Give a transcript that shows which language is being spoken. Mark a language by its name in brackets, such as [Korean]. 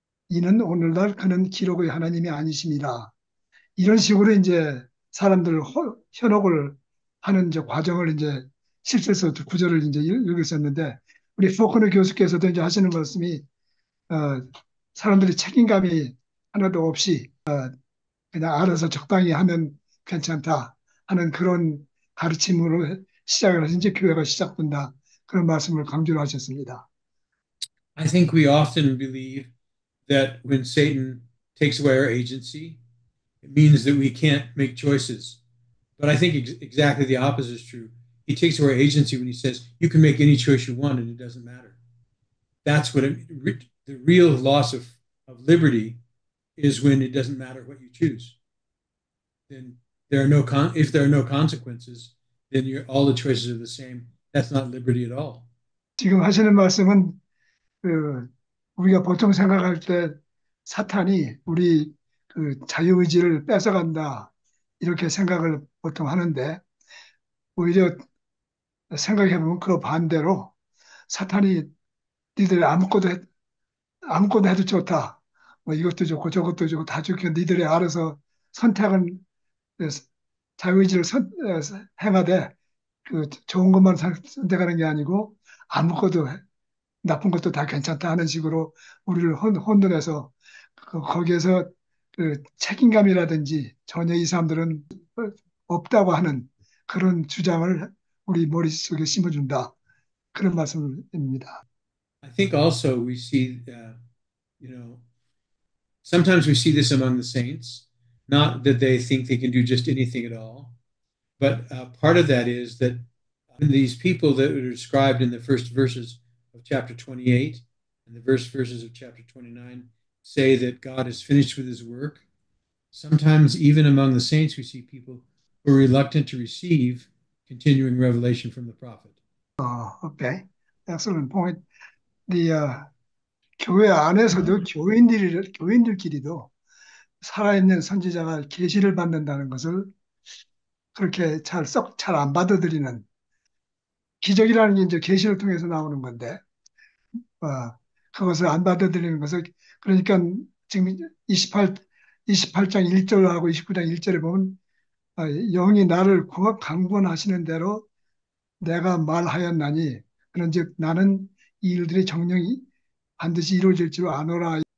[Korean] 이는 오늘날 그는 기록의 하나님이 아니십니다. 이런 식으로 이제 사람들 현혹을 하는 이제 과정을 이제 7절에서 9절을 이제 읽었었는데 우리 포커너 교수께서도 이제 하시는 말씀이 어, 사람들이 책임감이 하나도 없이 그냥 알아서 적당히 하면 괜찮다 하는 그런 가르침으로 시작을 해서 이제 교회가 시작된다. 그런 말씀을 강조를 하셨습니다. [English] I think we often believe that when Satan takes away our agency, it means that we can't make choices. But I think exactly the opposite is true. He takes away agency when he says you can make any choice you want and it doesn't matter. That's what the real loss of liberty is when it doesn't matter what you choose. Then there are no if there are no consequences, then all the choices are the same. That's not liberty at all. [Korean] 지금 하시는 말씀은 그 우리가 보통 생각할 때 사탄이 우리 그 자유의지를 뺏어간다 이렇게 생각을 보통 하는데 오히려 생각해보면 그 반대로 사탄이 니들 아무것도 해도 좋다. 뭐 이것도 좋고 저것도 좋고 다 좋고 니들이 알아서 선택은 자유의지를 행하되 그 좋은 것만 선택하는 게 아니고 아무것도 나쁜 것도 다 괜찮다 하는 식으로 우리를 혼돈해서 거기에서 그 책임감이라든지 전혀 이 사람들은 없다고 하는 그런 주장을 우리 머릿속에 심어준다. 그런 말씀입니다. [English] I think also we see, you know, sometimes we see this among the saints, not that they think they can do just anything at all, but part of that is that these people that are described in the first verses of chapter 28 and the verses of chapter 29 say that God is finished with his work. Sometimes, even among the saints, we see people who are reluctant to receive continuing revelation from the prophet. Okay. Excellent point. [Korean] 교회 안에서도 교인들끼리도 살아있는 선지자가 계시를 받는다는 것을 그렇게 잘 안 받아들이는 기적이라는 게 이제 계시를 통해서 나오는 건데 어, 그것을 안 받아들이는 것을 그러니까 지금 28장 1절하고 29장 1절에 보면 영이 나를 강권하시는 대로 내가 말하였나니 그런즉 나는 이 일들이 정령이 반드시 이루어질 줄 아노라.